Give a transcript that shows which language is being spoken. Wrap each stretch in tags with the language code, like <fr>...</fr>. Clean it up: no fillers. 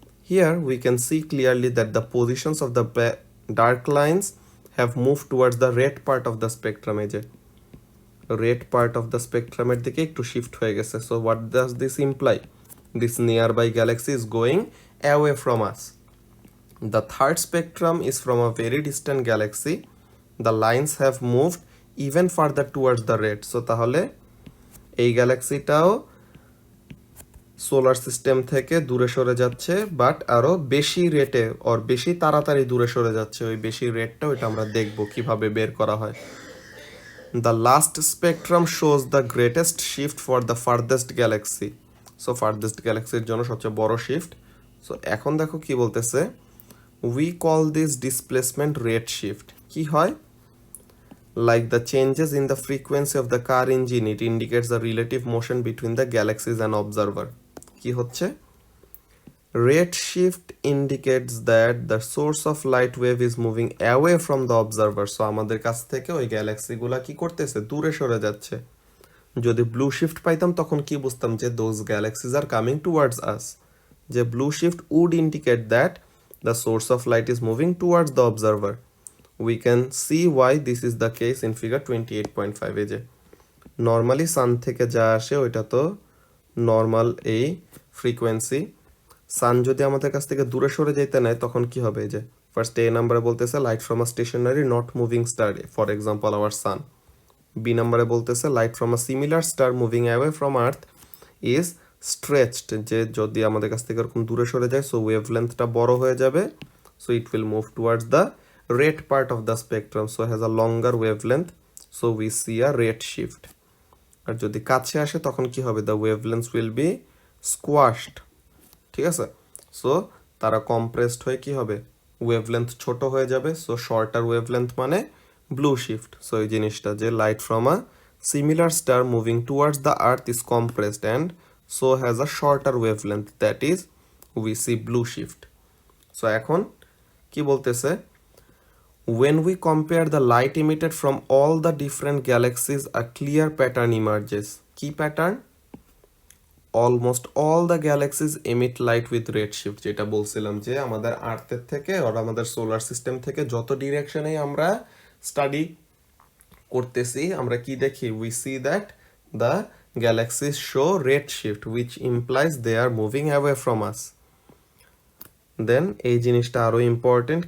<en>Here we can see clearly that the positions of the dark lines have move towards the red part of the spectrum.</en> <bn>এই যে red part of the স্পেকট্রামের দিকে একটু shift হয়ে গেছে।</bn> <en>So what does this imply, this nearby galaxy is going away from us. The third spectrum is from a very distant galaxy. The lines have moved even further towards the red.</en> <bn>So তাহলে এই গ্যালাক্সিটাও solar system থেকে দূরে সরে যাচ্ছে, but আরো বেশি রেটে আর বেশি তাড়াতাড়ি দূরে সরে যাচ্ছে। ওই বেশি রেটটা ওইটা আমরা দেখব কিভাবে বের করা হয়।</bn> <en>The last spectrum shows the greatest shift for the farthest galaxy. So farthest galaxy</en> <bn>এর জন্য সবচেয়ে বড় শিফট। সো এখন দেখো কি বলতেছে,</bn> <en>we call this displacement redshift.</en> <bn>কি হয়,</bn> <en>like the changes in the frequency of the car engine, it indicates the relative motion between the galaxies and observer.</en> <bn>কি হচ্ছে,</bn> <en>redshift indicates that the source of light wave is moving away from the observer.</en> <bn>So আমাদের কাছ থেকে ওই গ্যালাক্সিগুলা কি করতেছে, দূরে সরে যাচ্ছে। যদি ব্লু শিফট পাইতাম তখন কি বুঝতাম, যে</bn> <en>those galaxies are coming towards us. যে blue shift would indicate that the source of light is moving towards the observer. We can see why this is the case in figure 28.5.</en> <bn>এই যে normally সান থেকে যা আসে ওইটা তো normal এই frequency. সান যদি আমাদের কাছ থেকে দূরে সরে যেতে নেয় তখন কি হবে? যে ফার্স্ট এ নাম্বারে বলতেছে</bn> <en>Light from a stationary not moving star, for example our sun.</en> <bn>B নাম্বারে বলতেছে</bn> <en>light from a similar star moving away from earth is stretched,</en> <bn>যে যদি আমাদের কাছ থেকে এরকম দূরে সরে যায় সো ওয়েভলেন্থটা বড় হয়ে যাবে,</bn> <en>So it will move towards the red part of the spectrum, so has a longer wavelength, so we see a red shift.</en> <bn>আর যদি কাছে আসে তখন কি হবে?</bn> <en>the wavelengths will be squashed, ঠিক আছে?</en> <bn>সো তারা কম্প্রেসড হয়ে কি হবে? ওয়েভলেন্থ ছোট হয়ে যাবে,</bn> <en>so shorter wavelength</en> <bn>মানে ব্লু শিফট। সো এই জিনিসটা যে</bn> <en>Light from a similar star moving towards the earth is compressed and so has a shorter wavelength, that is we see blue shift.</en> <bn>So এখন কি বলতেছে?</bn> <en>When we compare the light emitted from all the different galaxies, a clear pattern emerges. Key pattern? Almost all the galaxies emit light with redshift,</en> <bn>যেটা বলছিলাম যে আমাদের আর্থের থেকে আর আমাদের solar system থেকে যত ডিরেকশনে আমরা স্টাডি করতেছি আমরা কি দেখি?</bn> <en>we see that the galaxies show redshift which implies they are moving away from us.</en> <bn>Then এই জিনিসটা আরো ইম্পর্টেন্ট।</bn>